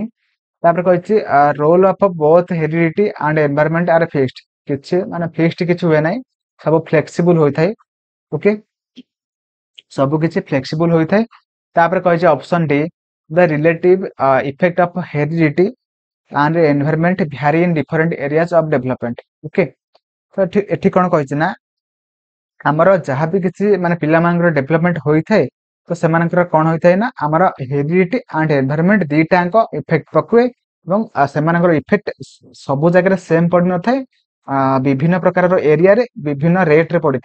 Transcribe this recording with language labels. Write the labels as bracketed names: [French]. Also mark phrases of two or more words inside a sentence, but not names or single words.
[Odia] ତାପରେ କହିଛି [English] role of both heredity and environment are fixed, [Odia] କିଛି ମାନେ ଫିକ୍ସଡ କିଛି ହୁଏ ନାହିଁ, ସବୁ ଫ୍ଲେକ୍ସିବୁଲ ହୋଇଥାଏ। ଓକେ, ସବୁ କିଛି ଫ୍ଲେକ୍ସିବୁଲ ହୋଇଥାଏ। ତାପରେ କହିଛି [English] option D the relative effect of heredity and environment vary in different areas of development। [Odia] ଓକେ, ତ ଏଠି କଣ କହିଛି ନା ଆମର ଯାହା ବି କିଛି ମାନେ ପିଲାମାନଙ୍କର ଡେଭଲପମେଣ୍ଟ ହୋଇଥାଏ ତ ସେମାନଙ୍କର କଣ ହୋଇଥାଏ ନା ଆମର [English] heredity and environment [Odia] ଦିଟାଙ୍କ ଇଫେକ୍ଟ ପକୁଏ ଏବଂ ସେମାନଙ୍କର ଇଫେକ୍ଟ ସବୁ ଜାଗାରେ ସେମ ପଡିନଥାଏ, ବିଭିନ୍ନ ପ୍ରକାରର ଏରିଆରେ ବିଭିନ୍ନ ରେଟରେ ପଡିଥାଏ।